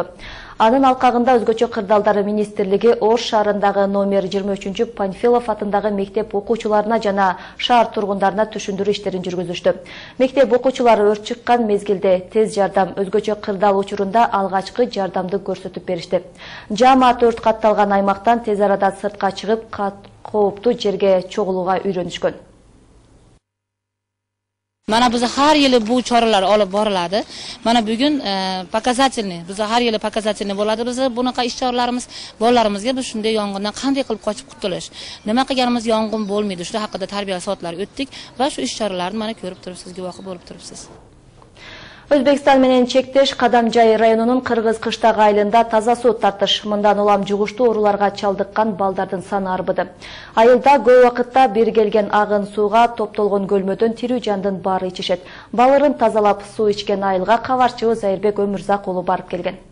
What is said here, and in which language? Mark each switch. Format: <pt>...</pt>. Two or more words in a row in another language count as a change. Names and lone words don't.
<ky>Анын алкагында өзгөчө кырдаалдар министрлиги Ош шаарындагы номер 23 Панфилов атындагы мектеп окуучуларына жана шаар тургундарына түшүндүрүү иштерин жүргүзүштү. Мектеп окуучулары өрт чыккан мезгилде тез жардам, өзгөчө кырдаал учурунда алгачкы жардамды көрсөтүп беришти. Жаамат өрт катталган аймактан тез арада сыртка чыгып, кооптуу жерге чогулууга үйрөнүшкөн.</ky> <uz>Mana biz har yili bu choralar olib boriladi. Mana bugun показательный, biz har yili показательный bo'ladi. Biz bunaqa ish choralarimiz bolalarimizga biz shunday yong'indan qanday qilib qochib qutulish, nima qilganimiz yong'in bo'lmaydi, shu haqida tarbiya soatlari o'tdik va shu ish choralarni mana ko'rib turibsiz, guvohi bo'lib turibsiz.</uz> <ky>Өзбекстан менен чектеш Кадамжай районунун Кыргыз Кыштак айылында таза суу тартыш. Мындан улам жугуштуу ооруларга чалдыккан балдардын саны арбыды. Айылда көп убакытта бир келген агын сууга топтолгон көлмөдөн тирүү жандын баары ичишет. Балырын тазалап суу ичкен айылга кабарчыбыз Айырбек Өмүрзак уулу барып келген.</ky>